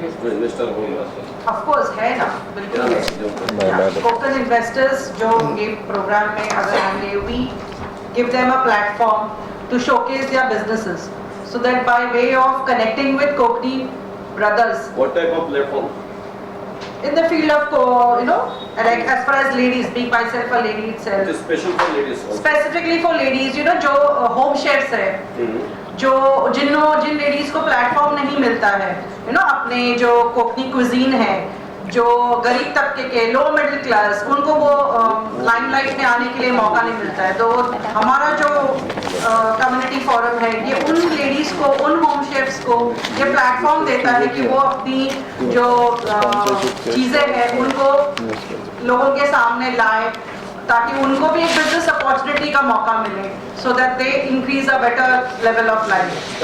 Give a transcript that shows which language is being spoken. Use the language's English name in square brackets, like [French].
[Hindi] Investor होगा [English] of course [Hindi] है ना, बिल्कुल है। कोकण इन्वेस्टर्स जो ये प्रोग्राम में अगर आएंगे [English] We give them a platform to showcase their businesses so that by way of connecting with Kokni brothers. What type of platform? In the field of like as far as ladies, being myself a lady itself. It is special for ladies also. Specifically for ladies, [Hindi] जो home chefs है, जो जिन ladies को platform नहीं मिलता है, अपने जो Konkani cuisine है, जो गरीब तबके के लो मिडिल क्लास उनको वो लाइमलाइट में आने के लिए मौका नहीं मिलता है। तो हमारा जो कम्युनिटी फोरम है ये उन लेडीज को, उन होम शेफ्स को ये प्लेटफॉर्म देता है कि वो अपनी जो चीज़ें हैं उनको लोगों के सामने लाए ताकि उनको भी एक बिजनेस अपॉर्चुनिटी का मौका मिले [English] So that they increase a better level of life.